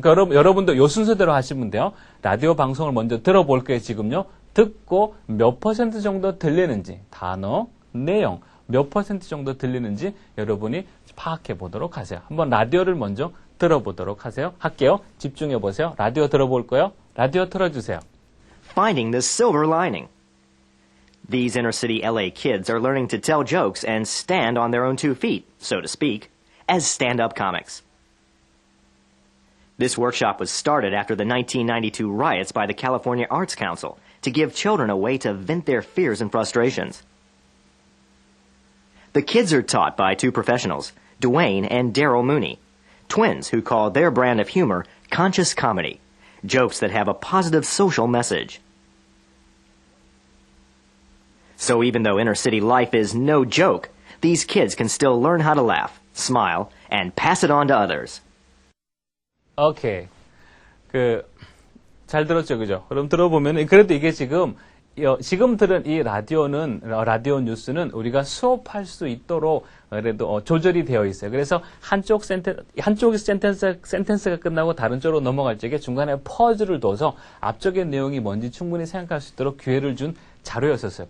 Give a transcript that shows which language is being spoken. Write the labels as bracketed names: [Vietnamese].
[Korean] 그러니까 여러분도 요 순서대로 하시면 돼요. 라디오 방송을 먼저 들어볼 거예요, 지금요. 듣고 몇 % 정도 들리는지, 단어, 내용, 몇 % 정도 들리는지 여러분이 파악해 보도록 하세요. 한번 라디오를 먼저 들어보도록 할게요. 집중해 보세요. 라디오 들어볼 거예요. 라디오 틀어주세요. [English] Finding the silver lining. These inner-city LA kids are learning to tell jokes and stand on their own 2 feet, so to speak, as stand-up comics. This workshop was started after the 1992 riots by the California Arts Council to give children a way to vent their fears and frustrations. The kids are taught by 2 professionals, Dwayne and Daryl Mooney, twins who call their brand of humor conscious comedy, jokes that have a positive social message. So even though inner-city life is no joke, these kids can still learn how to laugh, smile, and pass it on to others. [Korean] 오케이. 잘 들었죠, 그죠? 그럼 들어보면, 그래도 이게 지금 들은 이 라디오 뉴스는 우리가 수업할 수 있도록 그래도 조절이 되어 있어요. 그래서 한쪽 센텐스가 끝나고 다른 쪽으로 넘어갈 적에 중간에 퍼즐을 둬서 앞쪽의 내용이 뭔지 충분히 생각할 수 있도록 기회를 준 자료였었어요.